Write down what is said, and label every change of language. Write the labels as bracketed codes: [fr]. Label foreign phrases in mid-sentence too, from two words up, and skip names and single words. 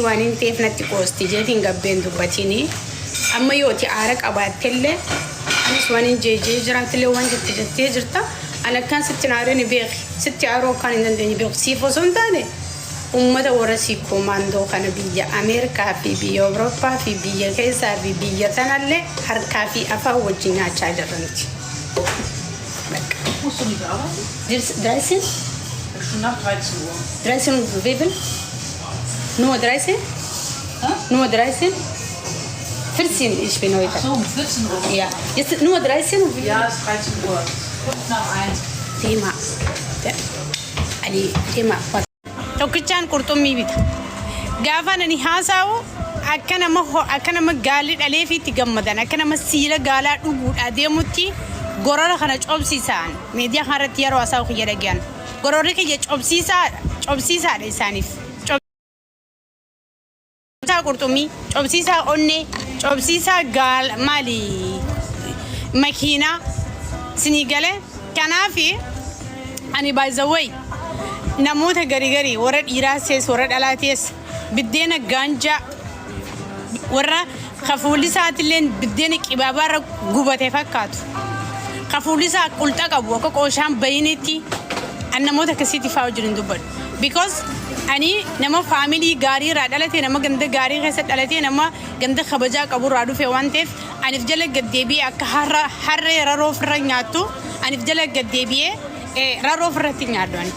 [om] waan hin ta'eef natti qoosti jeetiin gabbeen dubbatinii amma yooti aara qabaattellee anis waan hin jeejee jiraattillee waan jettee jirta ana kan sitti naareen beeki sitti aaroo kan hin dandeenye beeku siif osoo hin taane ummata warra sii koomaandoo kana biyya Ameerikaa fi biyya Awurooppaa fi biyya keessaa fi biyya tanallee harkaa fi afaan wajjin nyaachaa jirranti. [de] Dreizehn? Nach 13 Uhr. 13 Uhr, wie viel? Nur 13? Nur 13? 14, ich bin heute. Ach so, um 14 Uhr. Ja. Jetzt nur 13 Uhr? Ja, es ist 13 Uhr. 5 nach 1. Thema. Ali, Thema. [om] Tokkichaan qurxummii bita. Gaafa nani haasa'u akka nama gaalli dhalee fi itti gammadan akka nama siila gaalaa dhuguudhaa deemutti gorora kana cobsiisaan miidiyaa kanarratti yeroo haasa'u kiyya dhaggean. Gororri kiyya cobsiisaadha isaaniif. Cobsiisaa qurxummii, cobsiisaa onnee, cobsiisaa maali makiinaa sinii galee kanaafi ani [en] by the way [om] namoota garii warra dhiiraa sees warra dhalaa tees biddeena gaanjaa warra kafuulli isaatillee biddeena qibaabaarra gubate fakkaatu kafuulli isaa qulxa qabu akka qooshaan bayinetti an namoota akkasiitti fa'aa wajjin dubbadhu because ani nama faamilii gaarii irraa dhalate nama ganda gaarii keessa dhalate nama ganda kabajaa qabu irraa dhufe waan ta'eef aniif jala gaddeebi'ee akka harree raroo ofirra nyaattu aniif jala gaddeebi'ee raroo ofirratti nyaaddu ani.